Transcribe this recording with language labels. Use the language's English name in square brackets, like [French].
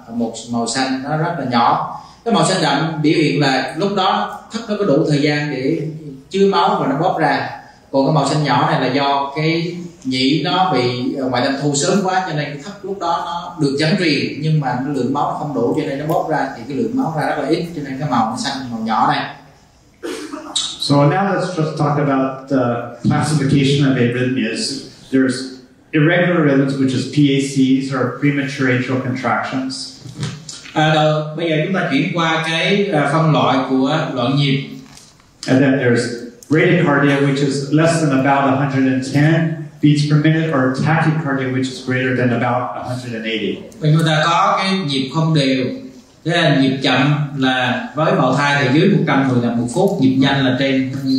[Vietnamese] một màu xanh nó rất là nhỏ. Cái màu xanh đậm biểu hiện là lúc đó thất nó có đủ thời gian để chứa máu và nó bóp ra. Còn cái màu xanh nhỏ này là do cái nhĩ nó bị ngoại tâm thu sớm quá, cho nên cái thất lúc đó nó được dẫn truyền nhưng mà cái lượng máu nó không đủ, cho nên nó bóp ra thì cái lượng máu ra rất là ít, cho nên cái màu nó xanh màu nhỏ này. [English] So now let's just talk about the classification of arrhythmias. There's irregular rhythms, which is PACs or premature atrial contractions. [Vietnamese] Bây giờ chúng ta chuyển qua cái phân loại của loạn nhịp. [English] And then there's bradycardia, which is less than about 110 beats per minute, or tachycardia, which is greater than about 180. [Vietnamese] Và chúng ta có cái nhịp không đều. Thế là nhịp chậm là với bào thai thì dưới 110 là 1 phút, nhịp nhanh là trên.